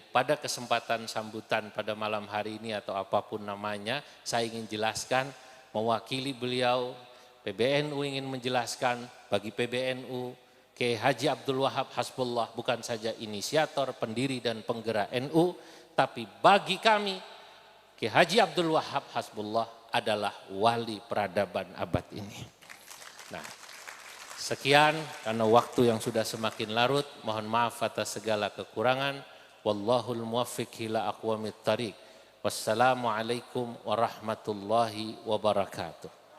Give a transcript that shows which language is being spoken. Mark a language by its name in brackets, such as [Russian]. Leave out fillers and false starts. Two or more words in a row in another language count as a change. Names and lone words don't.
[Indonesian] pada kesempatan sambutan pada malam hari ini atau apapun namanya, saya ingin jelaskan mewakili beliau, PBNU ingin menjelaskan bagi PBNU, Kiai Haji Abdul Wahab Hasbullah bukan saja inisiator, pendiri dan penggerak NU, Tapi bagi kami, Ki Haji Abdul Wahab Hasbullah adalah wali peradaban abad ini. Nah, sekian karena waktu yang sudah semakin larut. Mohon maaf atas segala kekurangan. [Arabic] والله الموفق إلى أقوم الطريق. والسلام عليكم ورحمة الله وبركاته.